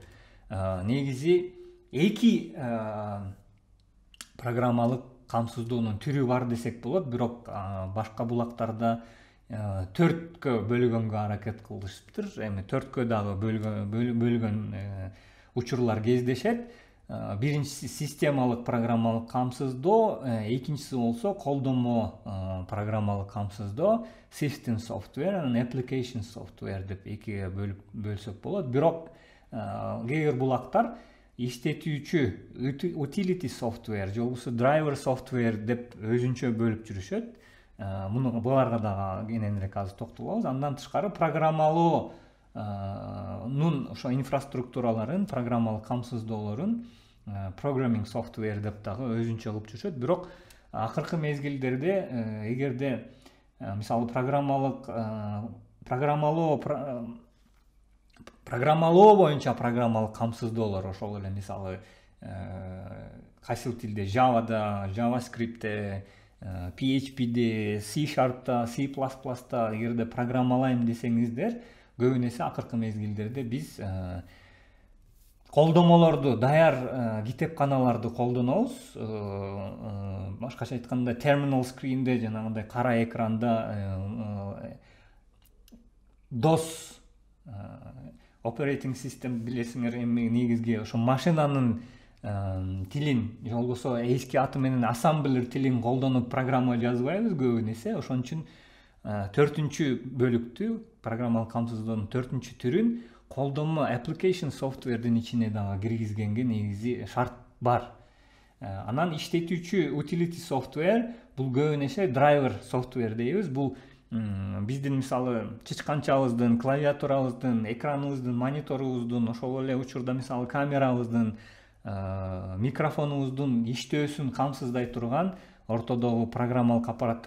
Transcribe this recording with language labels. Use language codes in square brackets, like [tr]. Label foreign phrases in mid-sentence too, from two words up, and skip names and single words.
[ky] Негизи эки программалык камсыздоонун түрү бар десек болот, бирок башка булактарда 4кө бөлгөнгө аракет кылышыптыр. Эми 4кө дагы бөлгөн учурлар кездешет. Биринчиси системалык программалык камсыздоо, экинчиси болсо колдонмо программалык камсыздоо, [en] system software, [ky] анан [en] application software [ky] деп экиге бөлсөк болот. Бирок кээ бир булактар иштетүүчү [en] utility software [ky] же болбосо [en] driver software [ky] деп өзүнчө бөлүп жүрүшөт. Буларга дагы кененирээк азыр токтолобуз. Андан тышкары программалоонун ошо инфраструктураларын, программалык камсыздоолорун [en] programming software [ky] деп дагы өзүнчө кылып жүрүшөт. Бирок акыркы мезгилдерде эгерде мисалы программалоо боюнча программалык камсыздоолор, ошол эле мисалы кайсыл тилде, Java'да, JavaScript'те, PHP'де, C#'та, C++'та эгерде программалайм десеңиздер, көбүн эсе акыркы мезгилдерде биз колдомолорду, даяр китепканаларды колдонобуз. Башкача айтканда [en] terminal screen'де, [ky] жанагындай кара экранда [en] DOS operating system [ky] билесиңер, эми негизги ошо машинанын тилин, же болбосо эски аты менен ассемблер тилин колдонуп программа жазбайбыз көбүн эсе. Ошон үчүн 4-бөлүктү программалык камсыздоонун 4-түрүн колдонмо [en] application software'дин [ky] ичине дагы киргизгенге негизи шарт бар. Анан иштетүүчү [en] utility software [ky] бул көбүн эсе [en] driver software [ky] дейбиз. Бул биздин мисалы чычканчабыздын, клавиатурабыздын, экраныбыздын, мониторубуздун, ошол эле учурда мисалы камерабыздын, микрофонубуздун иштөөсүн камсыздай турган ортодогу программалык аппараттар.